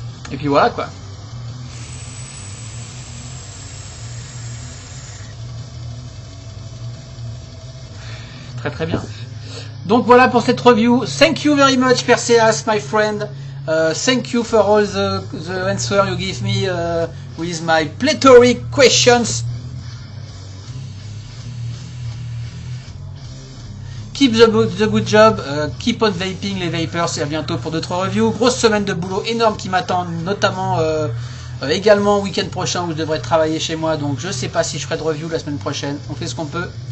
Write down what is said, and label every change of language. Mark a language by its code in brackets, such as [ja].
[fr] Et puis voilà, quoi. Très très bien. Donc voilà pour cette review. [en] Thank you very much, Perseas, my friend. Thank you for all the answer you give me with my plethoric questions. Keep the good job, keep on vaping [fr] les vapers, et à bientôt pour d'autres reviews. Grosse semaine de boulot énorme qui m'attend, notamment également week-end prochain où je devrais travailler chez moi, donc je sais pas si je ferai de review la semaine prochaine. On fait ce qu'on peut.